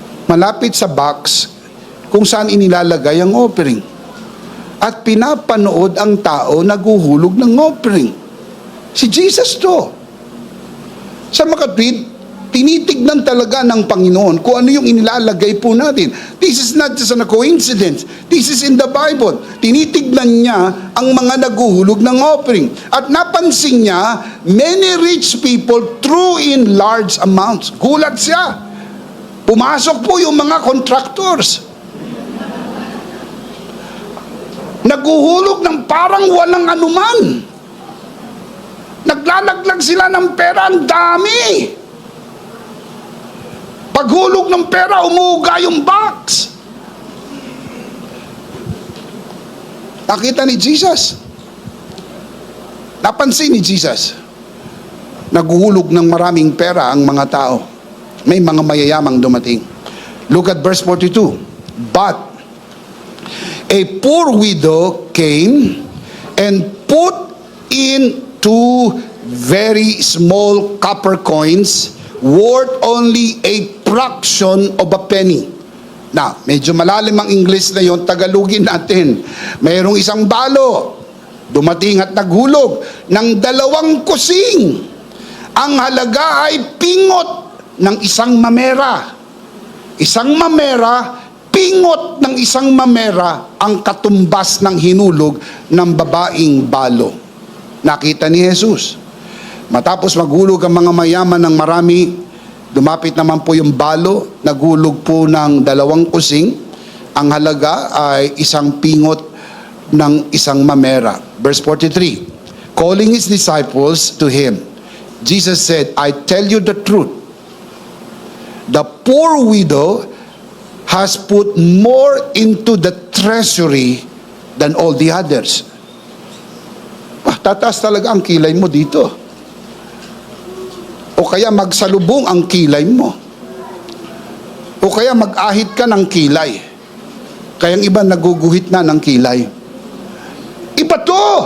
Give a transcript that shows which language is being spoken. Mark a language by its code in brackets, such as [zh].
[tl] malapit sa box kung saan inilalagay ang offering. At pinapanood ang tao naghuhulog ng offering. Si Jesus to. Sa makatwid, tinitignan talaga ng Panginoon kung ano yung inilalagay po natin. [en] This is not just a coincidence. This is in the Bible. [tl] Tinitignan niya ang mga naghuhulog ng offering. At napansin niya, [en] many rich people threw in large amounts. [tl] Gulat siya. Pumasok po yung mga contractors. Naghuhulog ng parang walang anuman. Naglalaglag sila ng pera, ang dami. Paghulog ng pera, umuuga yung box. Nakita ni Jesus. Napansin ni Jesus. Naghuhulog ng maraming pera ang mga tao. May mga mayayamang dumating. [en] Look at verse 42. But a poor widow came and put in 2 very small copper coins worth only a fraction of a penny. [tl] Na, medyo malalim ang English na yon, Tagalogin natin. Mayroong isang balo, dumating at naghulog ng 2 kusing. Ang halaga ay pingot ng isang mamera. Isang mamera, pingot ng isang mamera ang katumbas ng hinulog ng babaeng balo. Nakita ni Jesus. Matapos maghulog ang mga mayaman ng marami, dumapit naman po yung balo, naghulog po ng 2 kusing. Ang halaga ay isang pingot ng isang mamera. [en] Verse 43, calling his disciples to him, Jesus said, I tell you the truth. The poor widow has put more into the treasury than all the others. [tl] Tataas talaga ang kilay mo dito. O kaya magsalubong ang kilay mo. O kaya mag-ahit ka ng kilay. Kaya ang iba naguguhit na ng kilay. Iba to!